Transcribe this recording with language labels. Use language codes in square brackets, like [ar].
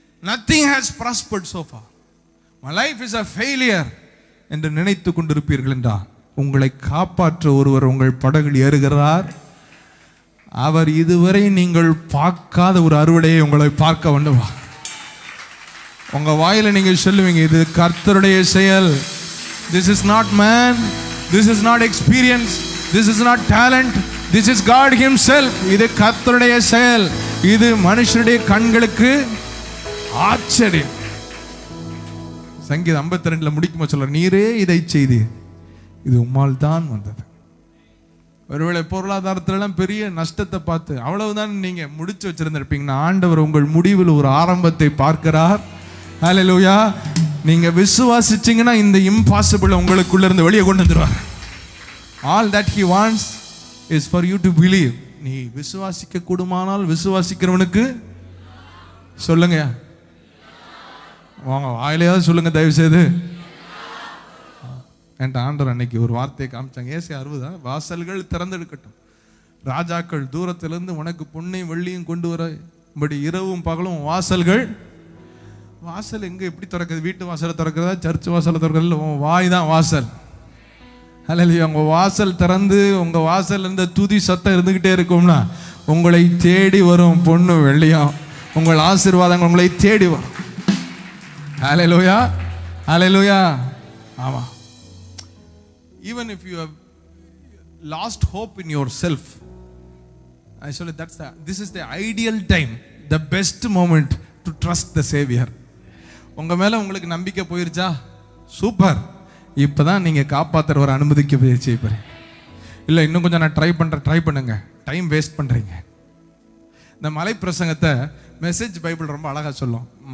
[en] nothing has prospered so far. My life is a failure [ta] என்று நினைத்து கொண்டிருப்பீர்கள் என்றால், உங்களை காப்பாற்ற ஒருவர் உங்கள் படகில் ஏறுகிறார். அவர் இதுவரை நீங்கள் பார்க்காத ஒரு அறுவடையை உங்களை பார்க்க வேண்டுமா? உங்க வாயில நீங்க சொல்லுவீங்க, இது கர்த்தருடைய செயல். [en] This is not man, this is not experience, this is not talent, this is God himself. [ta] இது கர்த்தருடைய செயல். இது மனுஷனுடைய கண்களுக்கு ஆச்சரியம். சங்கீதம் 52ல முடிக்கும்போது சொல்ற, நீரே இதை செய்து, இது உம்மால் தான் வந்தது. ஒருவேளை பொருளாதாரத்திலாம் பெரிய நஷ்டத்தை பார்த்து அவ்வளவுதான் நீங்க முடிச்சு வச்சிருந்திருப்பீங்கன்னா, ஆண்டவர் உங்கள் முடிவில் ஒரு ஆரம்பத்தை பார்க்கிறார். ஹல்லேலூயா. நீங்க விசுவாசிச்சீங்கன்னா இந்த இம்பாசிபிள் உங்களுக்குள்ள இருந்து வெளியே கொண்டு வந்துருவார். [en] All that he wants is for you to believe. [ta] நீ விசுவாசிக்க கூடுமானால் விசுவாசிக்கிறவனுக்கு சொல்லுங்க, வாங்க வாயிலையாவது சொல்லுங்க தயவு செய்து. என்கிட்ட ஆண்டவர் அன்னைக்கு ஒரு வார்த்தையை காமிச்சாங்க. ஏசாயா 60 வாசல்கள் திறந்தெடுக்கட்டும், ராஜாக்கள் தூரத்திலிருந்து உனக்கு பொன்னையும் வெள்ளியும் கொண்டு வரபடி இரவும் பகலும் வாசல்கள். வாசல் எங்க எப்படி திறக்குது? வீட்டு வாசலை திறக்கிறதா, சர்ச் வாசலை திறக்கிறது? வாய் தான் வாசல். ஹல்லேலூயா. உங்க வாசல் திறந்து உங்க வாசல் இருந்த துதி சத்தம் இருந்துகிட்டே இருக்கும்னா, உங்களை தேடி வரும் பொண்ணு வெள்ளியும், உங்கள் ஆசீர்வாதங்கள் உங்களை தேடி வரும். ஹல்லேலூயா, ஹல்லேலூயா. ஆமா. [en] Even if you have lost hope in yourself, I say this is the ideal time, the best moment to trust the Savior. [ta] உங்க மேல உங்களுக்கு நம்பிக்கை போயிருச்சா? சூப்பர். இப்பதான் நீங்க காப்பாத்துறவரை அனுமதிக்க போயிருச்சு. இல்ல இன்னும் கொஞ்சம் நான் ட்ரை பண்ணுங்க. டைம் வேஸ்ட் பண்றீங்க. இந்த மலை பிரசங்கத்தை மெசேஜ் பைபிள் ரொம்ப அழகா சொல்லும்.